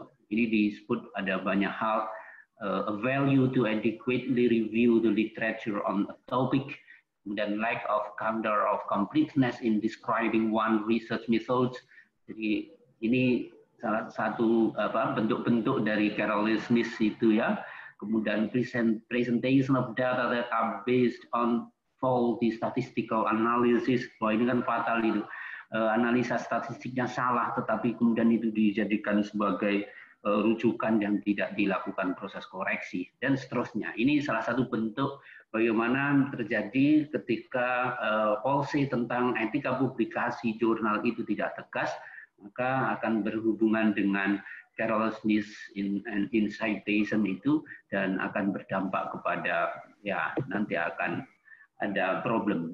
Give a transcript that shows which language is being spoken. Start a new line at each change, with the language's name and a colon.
Indonesian: Ini disebut ada banyak hal,
English: a value to adequately review the literature on a topic,
Indonesian: kemudian
English: lack of candor of completeness in describing one research methods.
Indonesian: Jadi ini salah satu bentuk-bentuk dari carelessness itu ya.
English: Kemudian presentation of data that are based on faulty statistical analysis.
Indonesian: Wah, ini kan fatal itu. Analisa statistiknya salah, tetapi kemudian itu dijadikan sebagai rujukan yang tidak dilakukan proses koreksi, dan seterusnya. Ini salah satu bentuk bagaimana terjadi ketika policy tentang etika publikasi jurnal itu tidak tegas, maka akan berhubungan dengan
English: carelessness in citation
Indonesian: itu dan akan berdampak kepada ya nanti akan ada problem.